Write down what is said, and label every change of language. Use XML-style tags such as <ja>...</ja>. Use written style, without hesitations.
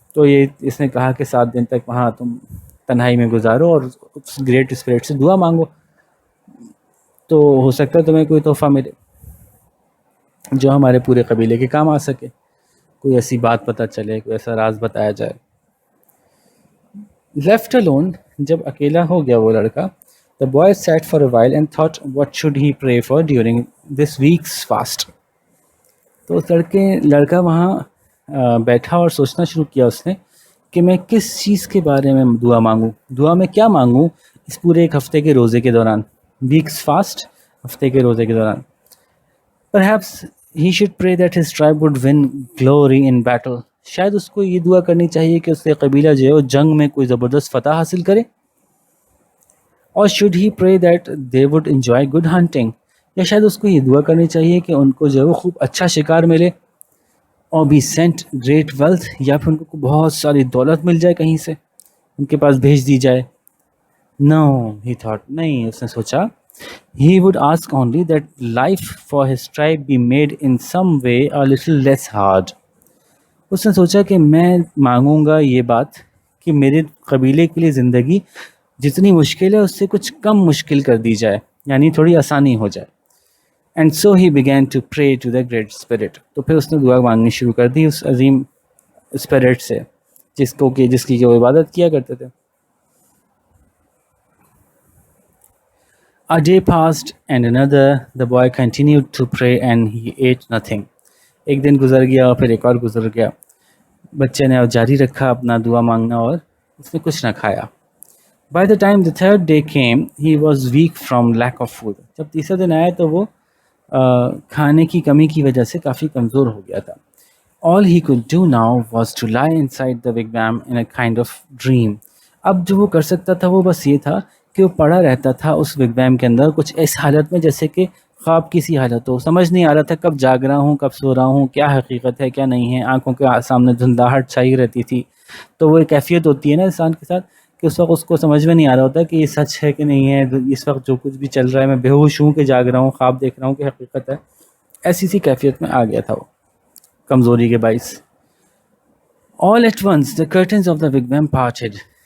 <ur>تو یہ اس نے کہا کہ 7 دن تک وہاں تم تنہائی میں گزارو اور اس گریٹ اسپرٹ سے دعا مانگو، تو ہو سکتا ہے تمہیں کوئی تحفہ ملے جو ہمارے پورے قبیلے کے کام آ سکے، کوئی ایسی بات پتہ چلے، کوئی ایسا راز بتایا جائے.</ur> <en>Left alone,</en> <ur>جب اکیلا ہو گیا وہ لڑکا,</ur> <en>the boy sat for a while and thought what should he pray for during this week's fast.</en> <ur>تو لڑکا وہاں بیٹھا اور سوچنا شروع کیا اس نے کہ میں کس چیز کے بارے میں دعا مانگوں، دعا میں کیا مانگوں اس پورے ایک ہفتے کے روزے کے دوران. ویکس فاسٹ، ہفتے کے روزے کے دوران.</ur> <en>Perhaps he should pray that his tribe would win glory in battle.</en> <ur>شاید اس کو یہ دعا کرنی چاہیے کہ اس کے قبیلہ جو ہے وہ جنگ میں کوئی زبردست فتح حاصل کرے.</ur> <en>اور should he pray that they would enjoy good hunting.</en> <ur>یا شاید اس کو یہ دعا کرنی چاہیے کہ ان کو جو ہے وہ خوب اچھا شکار ملے. اور</ur> <en>be sent great wealth،</en> <ur>یا پھر ان کو بہت ساری دولت مل جائے کہیں سے، ان کے پاس بھیج دی جائے.</ur> <en>No, he thought.</en> <ur>نہیں، اس نے سوچا.</ur> <en>He would ask only that life for his tribe be made in some way a little less hard.</en> <ur>اس نے سوچا کہ میں مانگوں گا یہ بات کہ میرے قبیلے کے لیے زندگی جتنی مشکل ہے اس سے کچھ کم مشکل کر دی جائے، یعنی تھوڑی آسانی ہو جائے.</ur> <en>And so he began to pray to the great spirit.</en> <ur>تو پھر اس نے دعا مانگنی شروع کر دی اس عظیم اسپرٹ سے جس کی وہ عبادت کیا کرتے تھے.</ur> <en>A day passed and another. The boy continued to pray and he ate nothing.</en> <ur>ایک دن گزر گیا اور پھر ایک اور گزر گیا. بچے نے جاری رکھا اپنا دعا مانگنا اور اس نے کچھ نہ کھایا.</ur> <en>By the time the third day came, he was weak from lack of food.</en> <ur>جب تیسرا دن آیا تو وہ کھانے کی کمی کی وجہ سے کافی کمزور ہو گیا تھا.</ur> <en>All he could do now was to lie inside the wigwam in a kind of dream.</en> <ur>اب جو وہ کر سکتا تھا وہ بس یہ تھا کہ وہ پڑا رہتا تھا اس وگویم کے اندر کچھ اس حالت میں جیسے کہ خواب کی سی حالت ہو. سمجھ نہیں آ رہا تھا کب جاگ رہا ہوں کب سو رہا ہوں, کیا حقیقت ہے کیا نہیں ہے. آنکھوں کے سامنے دھندلاہٹ چھائی رہتی تھی. تو وہ ایک کیفیت ہوتی ہے نا انسان کے ساتھ کہ اس وقت اس کو سمجھ میں نہیں آ رہا ہوتا کہ یہ سچ ہے کہ نہیں ہے, اس وقت جو کچھ بھی چل رہا ہے میں بے ہوش ہوں کہ جاگ رہا ہوں, خواب دیکھ رہا ہوں کہ حقیقت ہے. ایسی سی کیفیت میں آ گیا تھا وہ کمزوری کے باعث.</ur> <en>All at once the curtains of the wigwam parted.</en>